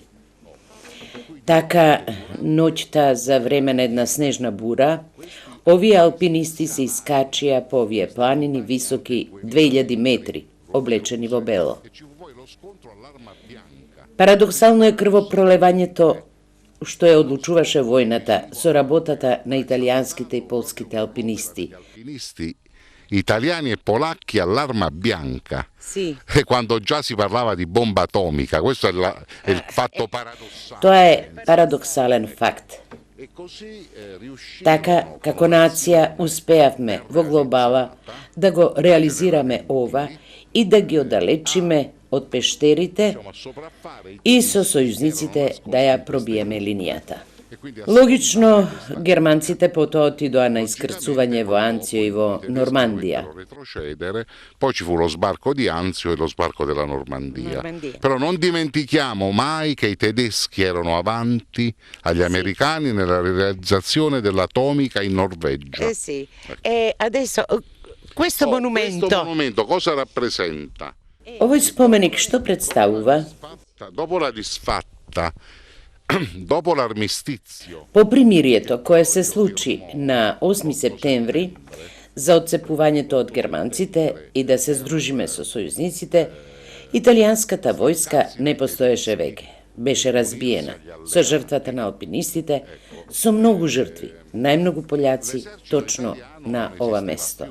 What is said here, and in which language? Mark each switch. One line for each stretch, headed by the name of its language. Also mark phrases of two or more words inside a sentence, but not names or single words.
Macedonian: Така, ноќта за време на една снежна бура, овие алпинисти се искачија по овие планини високи 2000 метри, облечени во бело. Парадоксално е крвопролевањето што ја одлучуваше војната со работата на италијанските и полските алпинисти.
Italian: Italiani e polacchi all'arma bianca. Sì. E quando già si parlava di bomba atomica, questo è il fatto paradossale.
Macedonian: Тоа е парадоксален факт. Така, како нација, успеавме во глобала да го реализираме ова и да ги оддалечиме од пештерите и со сојузниците да ја пробиеме линијата. Логично, германците потоа отидоа на искрцување во Анцио и во Нормандија.
Italian: Poi ci fu lo sbarco di Anzio e lo sbarco della Normandia. Però non dimentichiamo mai che i tedeschi erano avanti agli americani nella realizzazione dell'atomica in Norvegia. Sì. E adesso questo monumento cosa rappresenta?
Macedonian: Овој споменик што представува?
Italian: Dopo la disfatta, dopo l'armistizio.
Macedonian: По примирието кое се случи на 8 септември за отцепувањето од германците и да се здружиме со сојузниците, италијанската војска не постоеше веќе. Беше разбиена со жртвата на алпинистите, со многу жртви, најмногу пољаци точно на ова место.